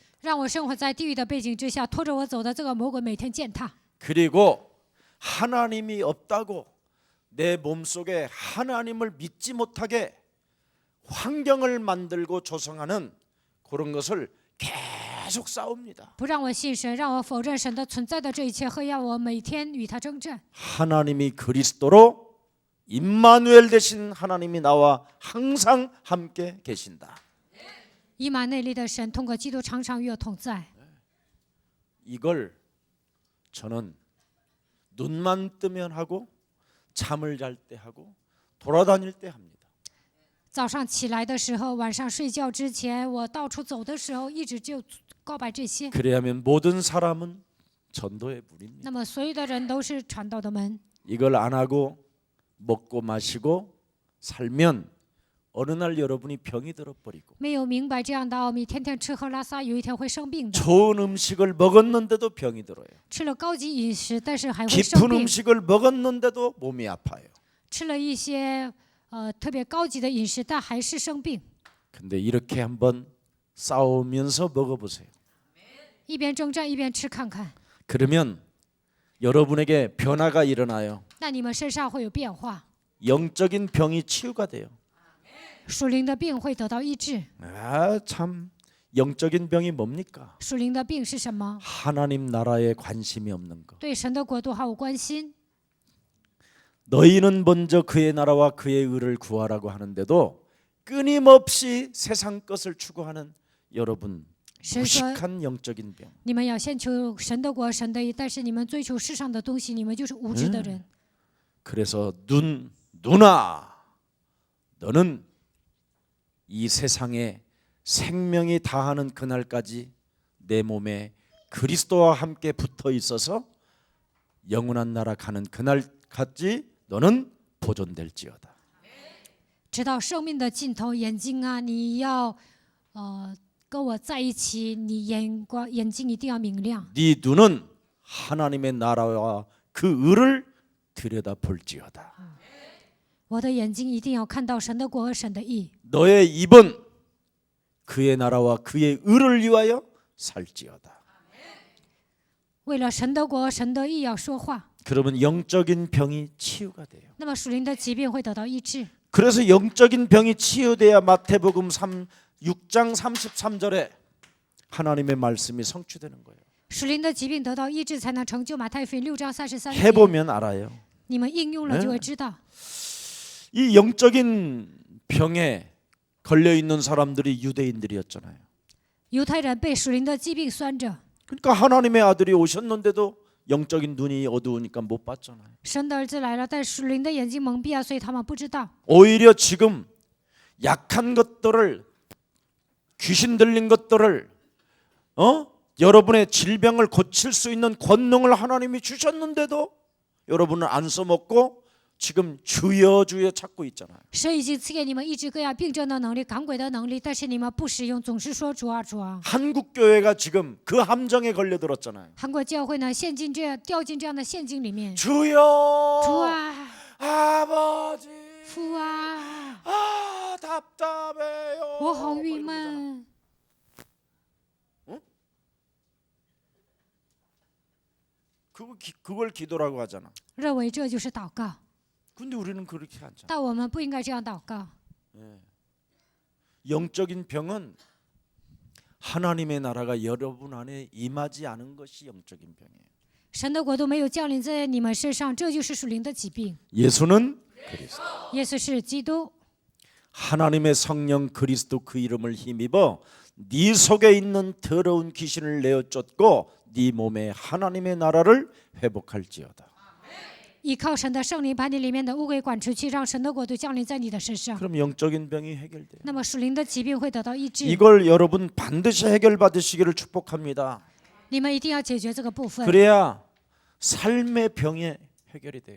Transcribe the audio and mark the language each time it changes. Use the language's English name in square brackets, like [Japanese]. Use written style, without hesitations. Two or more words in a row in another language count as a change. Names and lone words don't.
[Chinese] 让我生活在地狱的背景之下，拖着我走的这个魔鬼每天践踏。 [Korean] 그리고 하나님이 없다고 내 몸속에 하나님을 믿지 못하게 환경을 만들고 조성하는 그런 것을 계속 싸웁니다. [Chinese] 不让我信神，让我否认神的存在的这一切，和要我每天与他征战。 [Korean] 하나님이 그리스도로 임마누엘 되신 하나님이 나와 항상 함께 계신다. [Chinese] 以马内利的神通过基督常常与我同在。 [Korean] 이걸 저는 눈만 뜨면 하고 잠을 잘 때 하고 돌아다닐 때 합니다. [Chinese] 早上起来的时候，晚上睡觉之前，我到处走的时候，一直就告白这些。 [Korean] 그래야면 모든 사람은 전도의 문입니다. [Chinese] 那么所有的人都是传道的门。 [Korean] 이걸 안 하고 먹고 마시고 살면 어느 날 여러분이 병이 들어버리고 [Chinese] 没有明白这样的奥秘，天天吃喝拉撒，有一天会生病的。 [Korean] 좋은 음식을 먹었는데도 병이 들어요. [Chinese] 吃了高级饮食，但是还会生 [Korean] 깊은 [Chinese] 病。 [Korean] 음식을 먹었는데도 몸이 아파요. [Chinese] 吃了一些特别高级的饮食，但还是生病。 [Korean] 근데 이렇게 한번 싸우면서 먹어보세요. [Chinese] 一边征战一边吃看看， [Korean] 그러면 여러분에게 변화가 일어나요. [Chinese] 那你们身上会有变化， [Korean] 영적인 병이 치유가 돼요. [Chinese] 属灵的病会得到医治。 [Korean] 아, 참 영적인 병이 뭡니까? [Chinese] 属灵的病是什么？ [Korean] 하나님 나라에 관심이 없는 거. [Chinese] 对神的国度毫无关心。 [Korean] 너희는 먼저 그의 나라와 그의 의를 구하라고 하는데도 끊임없이 세상 것을 추구하는 여러분, [Chinese] 神说 [Korean] 무식한 영적인 병. [Chinese] 你们要先求神的国、神的义，但是你们追求世上的东西，你们就是无知的人。 [Korean] 그래서 누나, 너는 이 세상에 생명이 다하는 그날까지 내 몸에 그리스도와 함께 붙어 있어서 영원한 나라 가는 그날까지 너는 보존될지어다. [Chinese] 直到生命的尽头，眼睛啊，你要跟我在一起，你眼睛一定要明亮。 [Korean] 네 눈은 하나님의 나라와 그 의를 들여다볼지어다. [Chinese] 我的眼睛一定要看到神的国和神的义。 [Korean] 너의 입은 그의 나라와 그의 의를 위하여 살지어다. [Chinese] 为了神的国、神的义要说话， [Korean] 그러면 영적인 병이 치유가 돼요. [Chinese] 那么属灵的疾病会得到医治。 [Korean] 그래서 영적인 병이 치유돼야 마태복음 6장 33절에 하나님의 말씀이 성취되는 거예요. [Chinese] 属灵的疾病得到医治，才能成就马太福音6章33节。 [Korean] 해보면 알아요. [Chinese] 你们应用了就会知道， [Korean] 이 영적인 병에 걸려 있는 사람들이 유대인들이었잖아요. [Chinese] 犹太人被属灵的疾病拴着， [Korean] 그러니까 하나님의 아들이 오셨는데도 영적인 눈이 어두우니까 못 봤잖아요. [Chinese] 神的儿子来了，但属灵的眼睛蒙蔽啊，所以他们不知道。 [Korean] 오히려 지금 약한 것들을, 귀신 들린 것들을, 여러분의 질병을 고칠 수 있는 권능을 하나님이 주셨는데도 여러분은 안 써먹고 지금 주여 주여 찾고 있잖아요. [Chinese] 神已经赐给你们医治各样病症的能力、赶鬼的能力，但是你们不使用，总是说主啊主啊。 [Korean] 한국 교회가 지금 그 함정에 걸려들었잖아요. [Chinese] 韩国教会呢，掉进这样的陷阱里面。 [Korean] 주여, [Chinese] 主啊， [Korean] 아버지, [Chinese] 父啊， [Korean] 아 답답해요. [Chinese] 我好郁 [Korean] 뭐 이런 거잖아. [Chinese] 闷。 [Korean] 그걸 기도라고 하잖아. [Chinese] 认为这就是祷告， [Korean] 근데 우리는 그렇게 하잖아. [Chinese] 但我们不应该这样祷告。 [Korean] 영적인 병은 하나님의 나라가 여러분 안에 임하지 않은 것이 영적인 병이에요. [Chinese] 神的国度没有降临在你们身上，这就是属灵的疾病。 [Korean] 예수는 그리스도. [Chinese] 耶稣是基督， [Korean] 하나님의 성령 그리스도 그 이름을 힘입어 네 속에 있는 더러운 귀신을 내어 쫓고 네 몸에 하나님의 나라를 회복할지어다. [Chinese] 依靠神的圣灵，把你里面的污鬼赶出去，让神的国度降临在你的身上。 [Korean] 그럼 영적인 병이 해결돼요. [Chinese] 那么属灵的疾病会得到医治。 [Korean] 이걸 여러분 반드시 해결받으시기를 축복합니다. [Chinese] 你们一定要解决这个部分， [Korean] 그래야 삶의 병이 해결이 돼요.